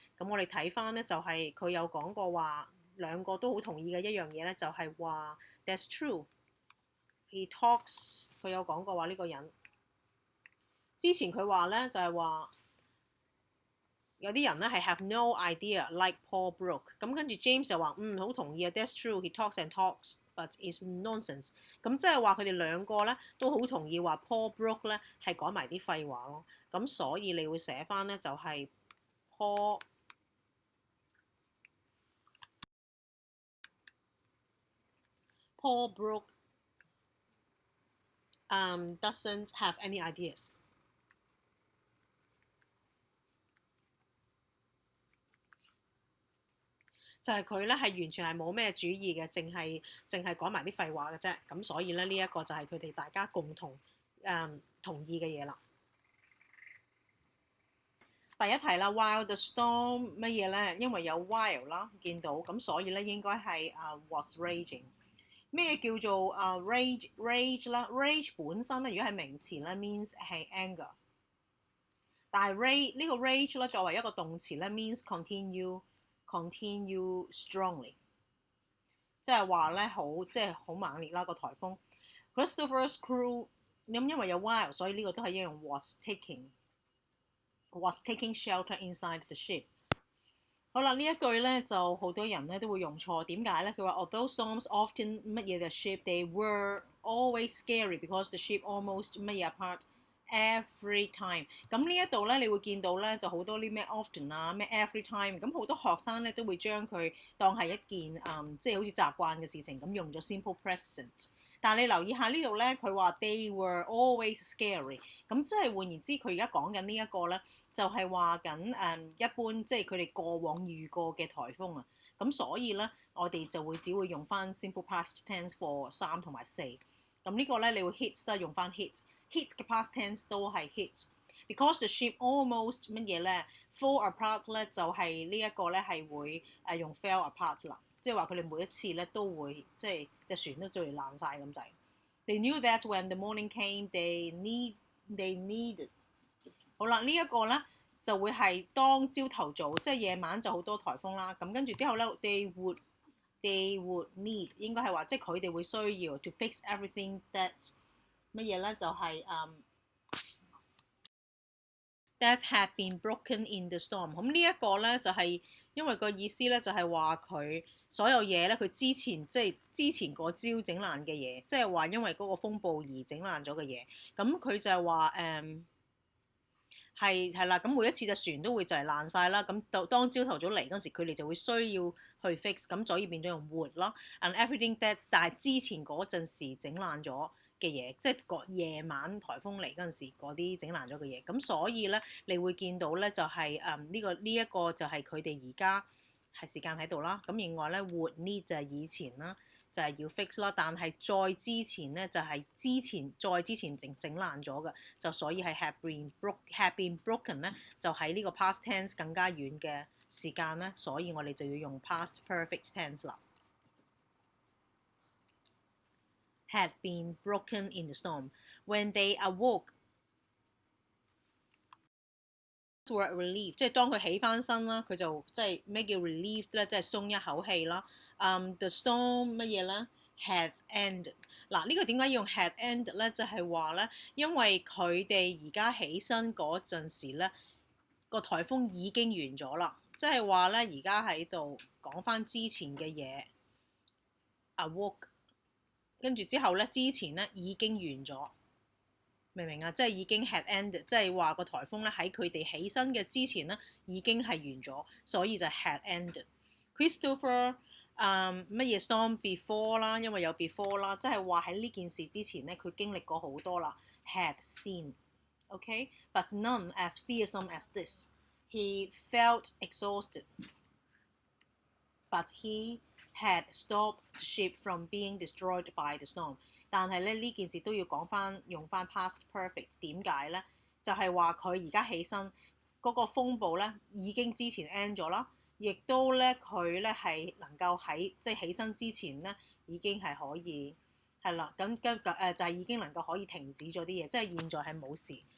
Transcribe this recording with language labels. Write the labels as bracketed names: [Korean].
[Cantonese] 咁我哋睇翻咧就係佢有講過話兩個都好同意嘅一樣嘢咧，就係話 that's true。He talks 佢有講過話呢個人之前佢話咧就係話有啲人咧係 [English] have no idea like [Cantonese] Paul Brook， 咁跟住 James 就話好同意啊 ， [English] that's true he talks and talks but it's nonsense。 [Cantonese] 咁即係話佢哋兩個咧都好同意話 Paul Brook 咧係講埋啲廢話咯。咁所以你會寫翻咧就係 [English] Paul Brook doesn't have any ideas。 [Cantonese] 就係佢咧係完全係冇咩主意嘅，淨係講埋啲廢話嘅啫。咁所以咧呢一個就係佢哋大家共同同意嘅嘢啦。第一題啦 ，while the storm 乜嘢咧？因為有 while 啦，見到咁所以咧應該係was raging。咩叫做rage 啦 ？rage 本身咧，如果係名詞咧 means 係 anger， 但係呢個 rage 咧作為一個動詞咧 means continue strongly， 即係話咧即係好猛烈啦個颱風。 [English] Christopher's crew [Cantonese] 咁因為有 [English] while， [Cantonese] 所以呢個都係一樣 [English] was taking shelter inside the ship。 [Cantonese] 好啦，呢一句咧就好多人咧都會用錯。點解咧？ [English] 佢話 although storms often [Cantonese] 乜嘢 [English] the ship they were always scary because the ship almost 乜嘢 apart every time。 [Cantonese] 咁呢一度咧你會見到咧就好多啲咩 often 啊咩 every time， 咁好多學生咧都會將佢當係一件即係好似習慣嘅事情咁用咗 simple present。但係你留意下呢度咧，佢話 [English] they were always scary， [Cantonese] 咁即係換言之，佢而家講緊呢一個咧，就係話緊一般即係佢哋過往遇過嘅颱風啊。咁所以咧，我哋就只會用翻 simple past tense for 3同埋4。咁呢個咧，你會 hit 都係用翻 hit 嘅 past tense 都係 hit。 [English] Because the ship almost [Cantonese] 乜嘢咧 fall apart 咧，就係呢一個咧係會用 fell apart 啦。即係話佢哋每一次咧都會即係隻船都最爛晒咁滯。 [English] They knew that when the morning came, they needed。 [Cantonese] 好啦，呢一個咧就會係當朝頭早，即係夜晚就好多颱風啦。 [English] 咁跟住之後咧 they would need [Cantonese] 應該係話即係佢哋會需要 [English] to fix everything that's 乜嘢咧就係that had been broken in the storm。 [Cantonese] 咁呢一個咧就係因為個意思咧就係話佢。所有嘢咧，佢之前嗰朝整爛嘅嘢，即係話因為嗰個風暴而整爛咗嘅嘢。咁佢就係話係啦，咁每一次隻船都會就係爛晒啦。咁當朝頭早嚟嗰時，佢哋就會需要去 fix，咁所以變咗用 would 咯。 And everything that 但係之前嗰陣時整爛咗嘅嘢，即係個夜晚颱風嚟嗰陣時嗰啲整爛咗嘅嘢。咁所以咧，你會見到咧就係呢一個就係佢哋而家。係時間喺度啦，咁另外咧 would need 就係以前啦，就係要 fix 啦，但係再之前咧就係再之前整爛咗嘅，就所以係 had been broken 咧，就喺呢個 past tense 更加遠嘅時間咧，所以我哋就要用 past perfect tense 啦。 [English] Had been broken in the storm when they awoke。were relieved， [Cantonese] 即係當佢起翻身啦，佢就即係咩叫 [English] relieved 咧？ [Cantonese] 即係鬆一口氣啦。 [English] The storm [Cantonese] 乜嘢咧 [English] had ended。 [Cantonese] 嗱，呢個點解要用 had ended 咧？就係話咧，因為佢哋而家起身嗰陣時咧，個颱風已經完咗啦。即係話咧，而家喺度講翻之前嘅嘢 awoke， 跟住之後咧，之前咧已經完咗。明唔明啊？即係已經 had ended， 即係話個颱風咧喺佢哋起身嘅之前咧已經係完咗，所以就 had ended。Christopher 乜嘢 storm before 啦，因為有 before 啦，即係話喺呢件事之前咧佢經歷過好多啦 ，had seen。 [English] OK，but none as fearsome as this. He felt exhausted, but he had stopped the ship from being destroyed by the storm。 [Cantonese] 但係咧呢件事都要用翻 past perfect， 點解咧？就係話佢而家起身嗰個風暴咧已經之前 end 咗啦，亦都咧佢咧係能夠喺即係起身之前咧已經係可以係啦，咁就係已經能夠可以停止咗啲嘢，即係現在係冇事。